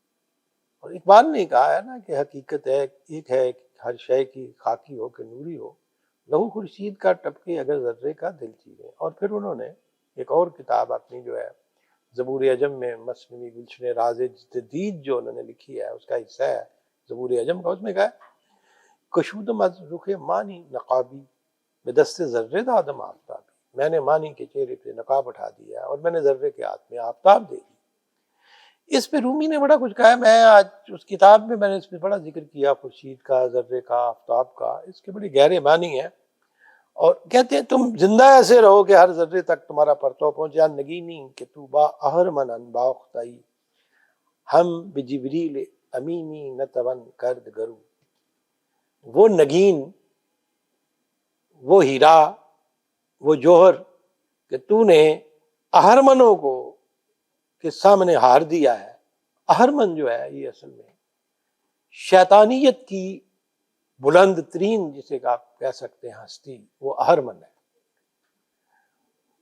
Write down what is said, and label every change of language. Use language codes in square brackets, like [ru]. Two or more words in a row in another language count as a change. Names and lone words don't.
[ur] اور اقبال نے کہا ہے نا کہ حقیقت ہے ایک ہے کہ ہر شے کی خاکی ہو کہ نوری ہو، لہو خورشید کا ٹپکے اگر ذرے کا دل چیرے۔ اور پھر انہوں نے ایک اور کتاب اپنی جو ہے زبور عجم میں مثنوی گلشن راز جدید جو انہوں نے لکھی ہے، اس کا حصہ ہے زبور عجم کا، اس میں کہا ہے [fa] کشودم از رخ مانی نقابی میں دست ذرے دادم آفتابی، [ur] میں نے مانی کے چہرے پہ نقاب اٹھا دیا اور میں نے ذرے کے ہاتھ میں آفتاب دے دی۔ اس پہ رومی نے بڑا کچھ کہا ہے، میں آج اس کتاب میں نے اس پہ بڑا ذکر کیا خورشید کا، ذرے کا، آفتاب کا، اس کے بڑے گہرے معنی ہیں۔ اور کہتے ہیں تم زندہ ایسے رہو کہ ہر ذرے تک تمہارا پرتو پہنچے، [fa] نگینی کہ تو با اہرمن انباختائی، ہم بجبریل امینی نتون کرد گرو، [ur] وہ نگین، وہ ہیرا، وہ جوہر کہ تو نے اہرمنوں کو کے سامنے ہار دیا ہے۔ اہرمن جو ہے یہ اصل میں شیطانیت کی بلند ترین جسے آپ کہہ سکتے ہیں ہستی، وہ اہرمن ہے۔